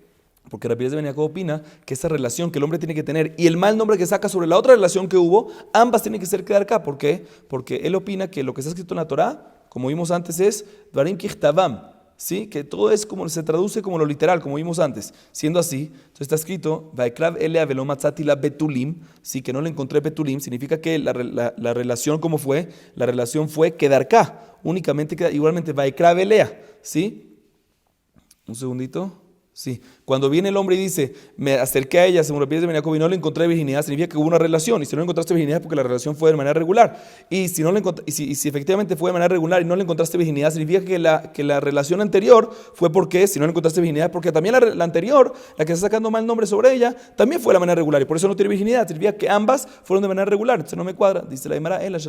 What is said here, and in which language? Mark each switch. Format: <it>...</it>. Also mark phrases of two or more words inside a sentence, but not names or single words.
<es>Porque Rabbi Eliezer ben Yaakov opina que esa relación que el hombre tiene que tener y el mal nombre que saca sobre la otra relación que hubo, ambas tienen que ser quedar acá. ¿Por qué? Porque él opina que lo que está escrito en la Torá, como vimos antes, es</es> <he>דברים ככתבם.</he> <es>¿Sí? Que todo es como se traduce como lo literal, como vimos antes. Siendo así, entonces está escrito,</es> <he>ואקרב אליה ולא מצאתי לה בתולים,</he> <es>sí, que no le encontré betulim, significa que la relación, ¿cómo fue? La relación fue quedar acá, únicamente queda, igualmente,</es> <he>ואקרב אליה,</he> <es>¿sí? Un segundito. Sí, cuando viene el hombre y dice, me acerqué a ella, según Rabbi Eliezer ben Yaakov, y no le encontré virginidad, significa que hubo una relación, y si no le encontraste virginidad es porque la relación fue de manera regular, y si, no le si efectivamente fue de manera regular y no le encontraste virginidad, significa que la relación anterior fue porque, si no le encontraste virginidad, porque también la anterior, la que está sacando mal nombre sobre ella, también fue de la manera regular, y por eso no tiene virginidad, significa que ambas fueron de manera regular, entonces no me cuadra, dice la Gemara,</es>